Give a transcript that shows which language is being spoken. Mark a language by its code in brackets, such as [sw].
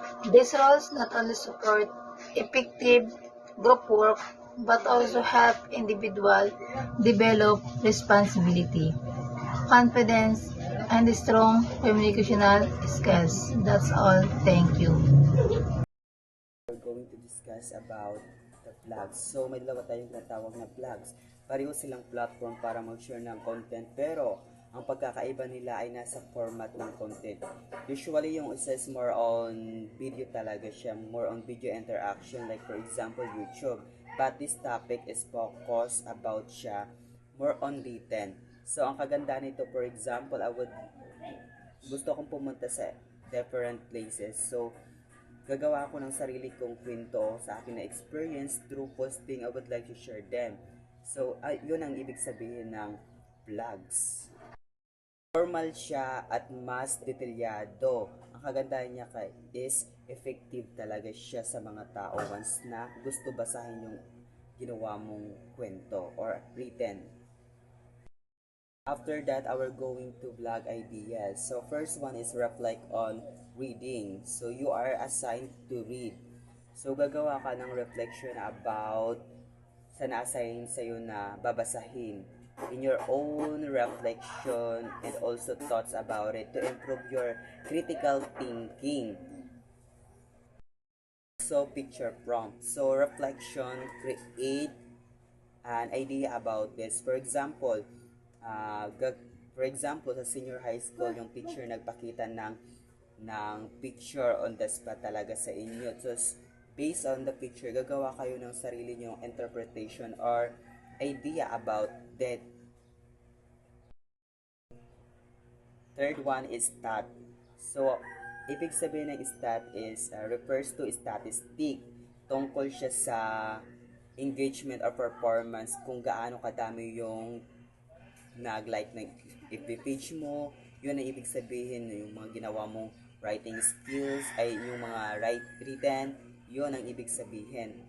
[en] These roles not only support effective group work but also help individuals develop responsibility, confidence, and strong communicational skills. That's all. Thank you. We're going to discuss about the vlogs. [tl] So, may dalawa tayong tinatawag na vlogs. Pareho silang platform para mag-share ng content, pero ang pagkakaiba nila ay nasa format ng content. [en] Usually, [tl] yung isa [en] is more on video [tl] talaga siya, [en] more on video interaction, like for example, YouTube. But this topic is focused about [tl] siya [en] more on written. [tl] So, ang kaganda nito, [en] for example, [tl] gusto kong pumunta sa [en] different places. [tl] So, gagawa ako ng sarili kong kwento sa akin na experience through posting. [en] I would like to share them. [tl] So, yun ang ibig sabihin ng vlogs. Formal siya at mas detalyado. Ang kagandahan niya [en] is effective [tl] talaga siya sa mga tao once na gusto basahin yung ginawa mong kwento or written. [en] After that, we're going to vlog ideas. So first one is reflect on reading. So you are assigned to read. [tl] So gagawa ka ng [en] reflection about [tl] sa na-assign sa'yo na babasahin. [en] In your own reflection and also thoughts about it to improve your critical thinking. So picture prompt. So reflection, create an idea about this. For example, sa senior high school, yung teacher [tl] nagpakita ng [en] picture on the spot [tl] talaga sa inyo. [en] So, based on the picture, [tl] gagawa kayo ng sarili nyong [en] interpretation or idea about that. Third one is stat. So, [tl] ibig sabihin ng [en] stat is refers to statistic. [tl] Tungkol siya sa [en] engagement or performance, [tl] kung gaano kadami yung nag-like ng FB page mo. Yun ang ibig sabihin, yung mga ginawa mong writing skills, ay yung mga written, yun ang ibig sabihin.